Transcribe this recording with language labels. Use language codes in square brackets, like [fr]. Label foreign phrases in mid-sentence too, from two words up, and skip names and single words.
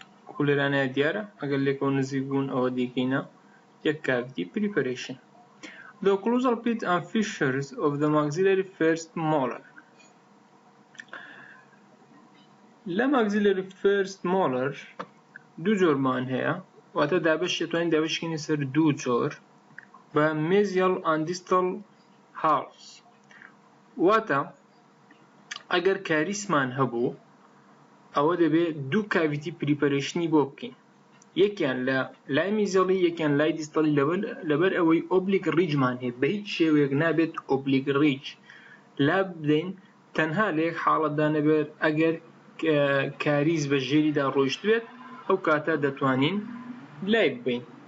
[ckb] لێرانەیە دیارە ئەگەر لێکەوە نزیک بوون ئەوە دیکەینە یەک [en] cavity preparation. The occlusal pit and fissures of the maxillary first molar. [ckb] لە [en] maxillary first molar [ckb] دوو جۆرمان هەیە، واتە دابەش دەتوانین دابەشکەینە سەر دوو جۆر بە [en] mesial and distal halves. [ckb] واتە ئەگەر کاریسمان هەبوو ئەوە دەبێت دوو [en] cavity preparation [ckb] بۆ بکەین، یەکیان لە لای میزەڵی یەکیان لای دیستەڵی لەبەر ئەوەی [en] oblique ridge [ckb] هەیە بە هیچ شێوەیەک نابێت [en] oblique ridge [ckb] لا بدەین تەنها لە یەک حاڵەتدا نەبێت ئەگەر کاریز بە ژێریدا ڕۆیشت بێت ئەو کاتە دەتوانین لای ببین.